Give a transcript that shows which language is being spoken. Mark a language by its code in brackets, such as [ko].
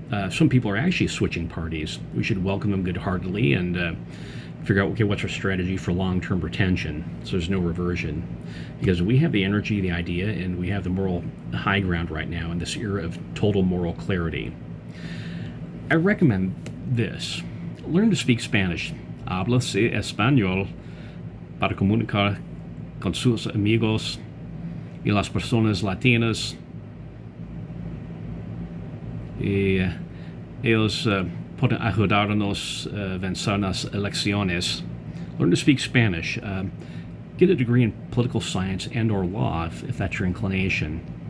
[en] Some people are actually switching parties. We should welcome them good-heartedly and figure out, okay, what's our strategy for long-term retention so there's no reversion. Because we have the energy, the idea, and we have the moral high ground right now in this era of total moral clarity. I recommend this. Learn to speak Spanish. [es] Háblase español para comunicar con sus amigos y las personas latinas. Y ellos pueden ayudarnos a vencer las elecciones. [en] Learn to speak Spanish. Get a degree in political science and or law if that's your inclination.